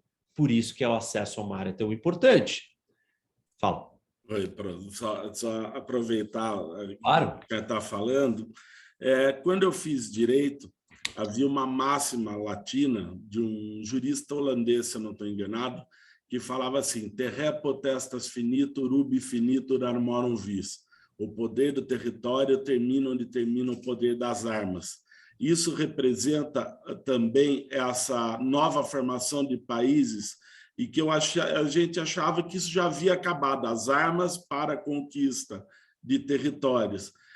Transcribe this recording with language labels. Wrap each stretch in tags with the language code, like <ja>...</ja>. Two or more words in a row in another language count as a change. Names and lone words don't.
<pt>Por isso que o acesso ao mar é tão importante. Fala. Oi, só aproveitar claro. o que está falando. Quando eu fiz direito, havia uma máxima latina de um jurista holandês, se eu não estou enganado, que falava assim,</pt> <la>terrae potestas finitur, ubi finitur armorum vis.</la> <pt>O poder do território termina onde termina o poder das armas. Isso representa também essa nova formação de países e que a gente achava que isso já havia acabado, as armas para a conquista de territórios.</pt>